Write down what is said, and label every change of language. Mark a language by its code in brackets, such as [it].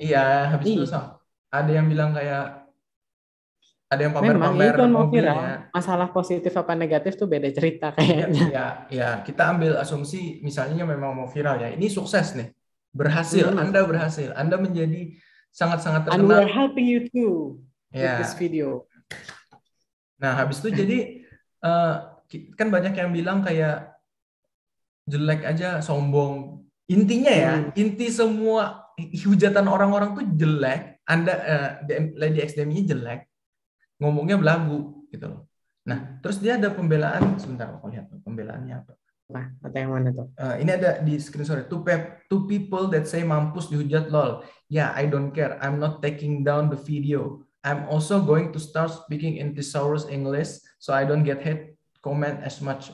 [id] Iya, habis itu ada yang bilang kayak ada yang pamer-pamer itu mau mobilnya. viral. Masalah positif apa negatif tuh beda cerita kayaknya. Ya, kita ambil asumsi misalnya memang mau viral ya. Ini sukses nih. Berhasil, Anda berhasil. Anda menjadi sangat-sangat terkenal. [en] And we are helping you too with this video. [id] Nah, habis itu jadi kan banyak yang bilang kayak jelek aja, sombong. Intinya ya, inti semua hujatan orang-orang tuh jelek. Anda Lady X Demi jelek. Ngomongnya belagu gitu loh. Nah, terus dia ada pembelaan, sebentar aku lihat pembelaannya apa. Nah, kata yang mana tuh? Ini ada di screenshot. [en] Two people that say [id] mampus dihujat [en] lol. Yeah, I don't care. I'm not taking down the video. I'm also going to start speaking in thesaurus English so I don't get hate comment as much.